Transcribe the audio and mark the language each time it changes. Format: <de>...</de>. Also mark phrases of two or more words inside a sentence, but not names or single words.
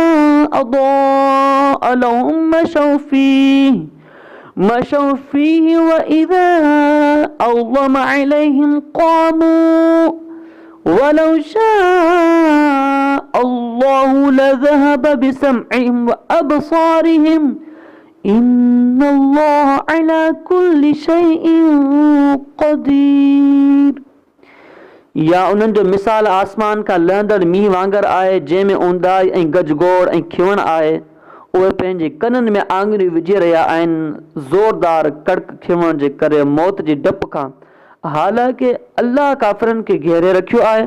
<ar>أضاء لهم مشوا فيه وإذا أظلم عليهم قاموا ولو شاء الله لذهب بسمعهم وأبصارهم إن الله على كل شيء قدير।</ar> <sd>या उन्हनि जो मिसाल आसमान खां लहंदड़ मींहुं वांगुरु आहे जंहिंमें ऊंदाई ऐं गजगोड़ ऐं खिवण आहे। उहे पंहिंजे कननि में आङुरियूं विझी रहिया आहिनि ज़ोरदार कड़क खिवण जे करे मौत जी डप खां। हालांकि अल्लाह काफ़िरनि खे घेरे रखियो आहे।</sd>